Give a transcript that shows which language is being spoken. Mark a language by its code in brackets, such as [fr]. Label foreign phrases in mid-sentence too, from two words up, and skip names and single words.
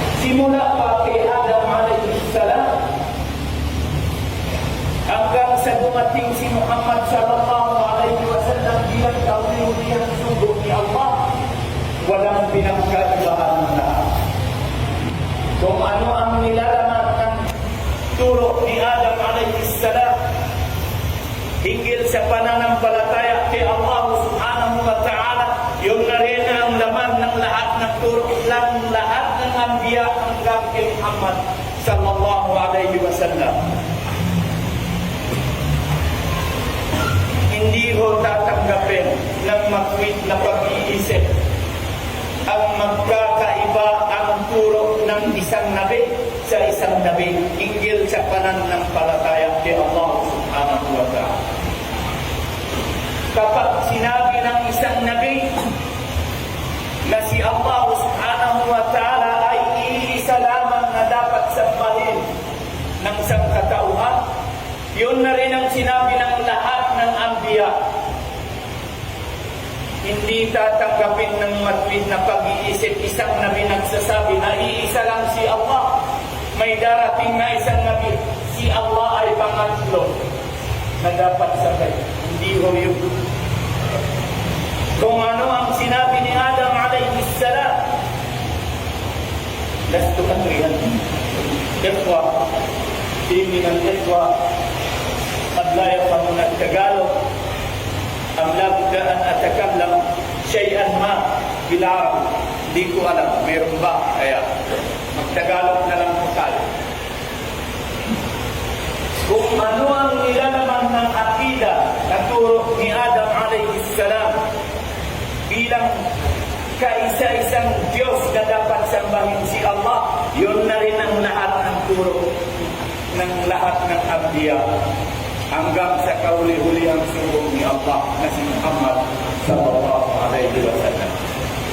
[tl] Simula pa kay Adam [ar] عليه السلام [tl] hanggang sa dumating si Muhammad [ar] صلى الله عليه وسلم [tl] bilang kauli-ulihang sugo ni Allah, walang pinagkaibahan ng lahat. Kung ano ang nilalaman ng turo ni Adam [ar] عليه السلام [tl] hinggil sa pananampalataya kay Allah [ar] سبحانه وتعالى, [tl] yun na rin ang laman ng lahat ng turo ng lahat ng anbiya hanggang kay Muhammad [ar] صلى الله عليه وسلم. [tl] Hindi ko tatanggapin ng matwid na pag-iisip ang magkakaiba ang turo ng isang nabi sa isang nabi hinggil sa pananampalataya kay Allah [ar] سبحانه وتعالى. [tl] Kapag sinabi ng isang nabi na si Allah [ar] سبحانه وتعالى [tl] ay iisa lamang na dapat sambahin ng sangkatauhan, yun na rin ang sinabi ng lahat ng anbiya. Hindi tatanggapin ng matwid na pag-iisip isang nabi nagsasabi na iisa lang si Allah. May darating na isang nabi, si Allah ay pangatlo na dapat sabay. Hindi ho yun. Kung ano ang sinabi ni Adam [ar] عليه السلام, [tl] lasto katrihan. [ar] إخوة، من الإخوة قد لا يفهمون التاغالوغ أم لا بد أن أتكلم شيئا ما بالعرب. [tl] Hindi ko alam, meron ba? Kaya magtagalog na lang po tayo. Kung ano ang nilalaman ng akida na turo ni Adam [ar] عليه السلام [tl] bilang kaisa-isang Diyos na dapat sambahin si Allah, yun na rin ang lahat ng turo ng lahat ng anbiya hanggang sa kauli-uli ang sugo ni Allah na si Muhammad [ar] صلى الله عليه وسلم.